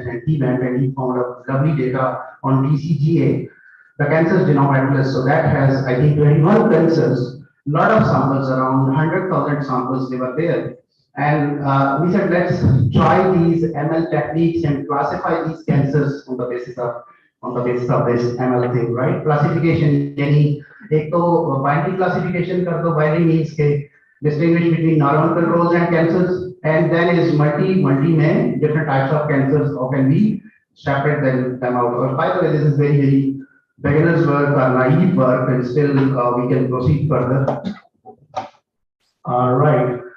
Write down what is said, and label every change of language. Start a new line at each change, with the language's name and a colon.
English: And he went and he found a lovely data on TCGA, the Cancer Genome Atlas. So that has, I think, 21 cancers. Lot of samples, around 100,000 samples, they were there, and we said, let's try these ML techniques and classify these cancers on the basis of this ML thing, right?
Hindi: Classification, यानी एक तो binary classification कर दो.
English: Binary means के distinguish between normal controls and cancers, and then is multi में different types of cancers, how can we separate them out? Or by the way, this is very beginner's work or naive work, and still we can proceed further. All right.